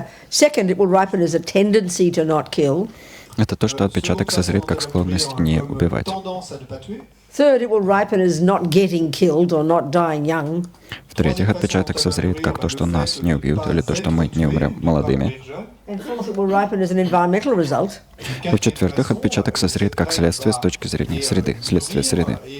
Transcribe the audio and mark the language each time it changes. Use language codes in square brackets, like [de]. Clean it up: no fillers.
[en] Second, it will ripen as a tendency to not kill. [ru] Это то, что отпечаток созреет как склонность не убивать. [en] Third, it will ripen as not getting killed or not dying young. [ru] В-третьих, отпечаток созреет как то, что нас не убьют, или то, что мы не умрем молодыми. [en] And fourth, it will ripen as an environmental result. [ru] И в-четвертых, отпечаток созреет как следствие с точки зрения среды, следствие среды.